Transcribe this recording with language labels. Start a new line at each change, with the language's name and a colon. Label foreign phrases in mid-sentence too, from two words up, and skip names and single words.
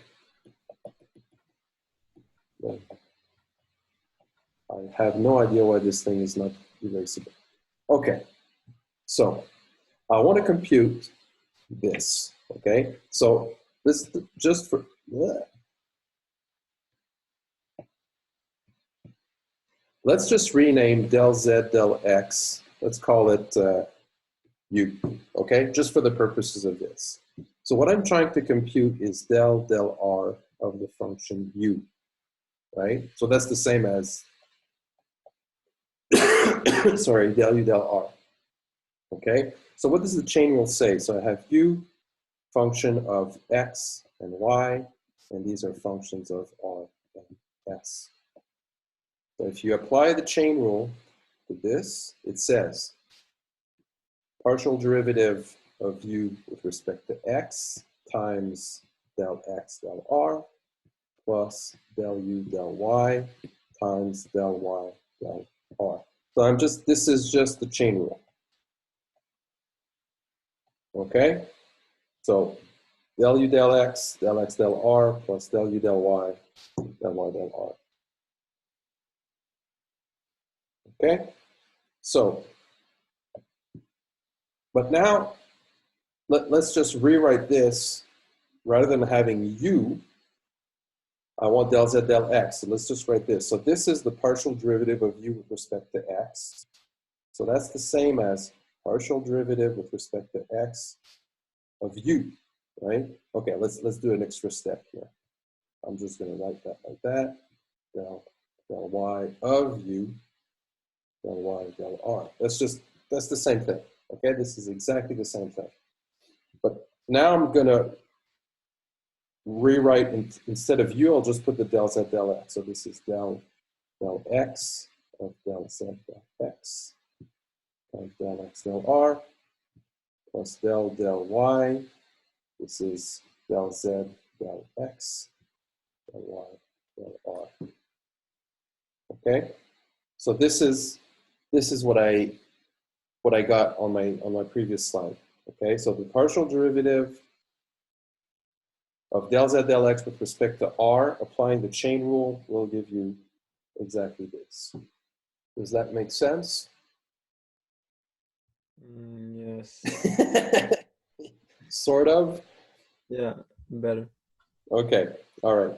English: I have no idea why this thing is not erasable. Okay. So I want to compute this. Okay. So this just for let's just rename del z del x. Let's call it u. Okay, just for the purposes of this. So what I'm trying to compute is del r of the function u, right? So that's the same as sorry, del u del r. Okay, so what does the chain rule say? So I have u function of x and y, and these are functions of r and s. So if you apply the chain rule to this, it says partial derivative of u with respect to x times del x del r plus del u del y times del y del r. So this is just the chain rule. Okay? So del u del x del r plus del u del y del r. Okay? So, but now let's just rewrite this. Rather than having u, I want del z del x. So let's just write this. So this is the partial derivative of u with respect to x. So that's the same as partial derivative with respect to x of u, right? Okay, let's do an extra step here. I'm just going to write that like that. Del y of u, del y del r. That's the same thing. Okay, this is exactly the same thing. But now I'm going to rewrite, instead of u, I'll just put the del z del x. So this is del x of del z del x of del x del r plus del y. This is del z del x del y del r. Okay, so this is what I got on my previous slide. Okay, so the partial derivative of del z del x with respect to r, applying the chain rule, will give you exactly this. Does that make sense? Yes. Sort of? Yeah, better. Okay, all right.